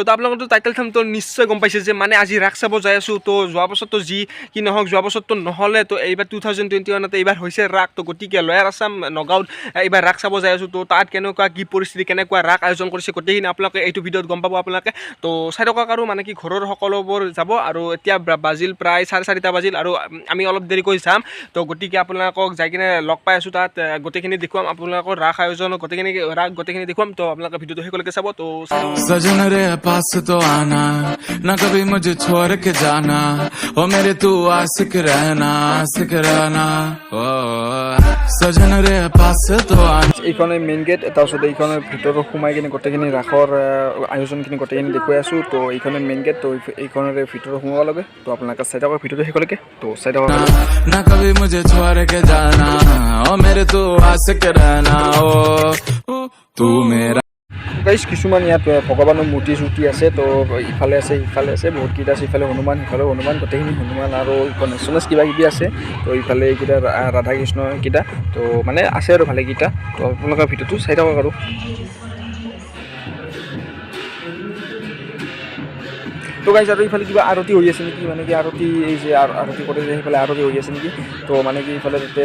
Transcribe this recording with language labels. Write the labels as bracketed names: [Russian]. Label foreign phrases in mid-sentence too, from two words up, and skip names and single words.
[Assamese] তো আপোনালোকৰ টাইটেল থামটো নিশ্চয় গম পাইছে যে মানে আজি ৰাস চাব যাই আছোঁ তো যোৱা বছৰতো যি কি নহওক যোৱা বছৰতো নহ'লে তো এইবাৰ 2021 এইবাৰ হৈছে ৰাস তো গতিকে লয়াৰ আছাম নগাঁৱত এইবাৰ ৰাস চাব যাই আছোঁ তো তাত কেনেকুৱা কি পৰিস্থিতি কেনেকুৱা ৰাস আয়োজন কৰিছে গোটেইখিনি আপোনালোকে এইটো ভিডিঅ'ত গম পাব আপোনালোকে তো চাই থকা আৰু মানে কি ঘৰৰ সকলোবোৰ যাব আৰু এতিয়া বাজিল প্ৰায় 4:30 বাজিল আৰু আমি অলপ দেৰিকৈ যাম তো গতিকে আপোনালোকক যাই কিনে লগ পাই আছোঁ তাত গোটেইখিনি দেখুৱাম আপোনালোকৰ ৰাস আয়োজন গোটেইখিনি দেখুৱাম তো আপোনালোকে ভিডিঅ'টো শেষলৈকে চাব তো [Hindi] सजन रे पास तो आना ना कभी मुझे छोड़ के जाना ओ मेरे तू आशिक रहना ओ सजन रे पास तो आना [Assamese] এইখনে মেইন গেট তাৰপিছত এইখনৰ ভিতৰত সোমাই কিনে গোটেইখিনি ৰাসৰ আয়োজনখিনি গোটেইখিনি দেখুৱাই আছোঁ তো এইখনে মেইন গেট তো এইখনৰে ভিতৰত সোমাব লাগে তো আপোনালোকে চাই থাকক ভিডিঅ'টো শেষলৈকে তো চাই থাকক [Hindi] ना कभी मुझे छोड़ के जाना ओ मेरे तू आशिक रहना ओ तू मेरा [Assamese] গাইছ কিছুমান ইয়াত ভগৱানৰ মূৰ্তি চূৰ্তি আছে তো ইফালে আছে সিফালে আছে বহুতকেইটা আছে ইফালে হনুমান সিফালে হনুমান গোটেইখিনি হনুমান আৰু গণেশ কিবা কিবি আছে তো ইফালে এইকেইটা ৰাধা কৃষ্ণ কেইটা তো মানে আছে আৰু ভালেকেইটা তো আপোনালোকৰ ভিডিঅ'টো চাই থাকক আৰু তো গাইছ আৰু ইফালে কিবা আৰতি হৈ আছে নেকি মানে কি আৰতি এই যে আৰতি কৰে যে সেইফালে আৰতি হৈ আছে নেকি তো মানে কি ইফালে তাতে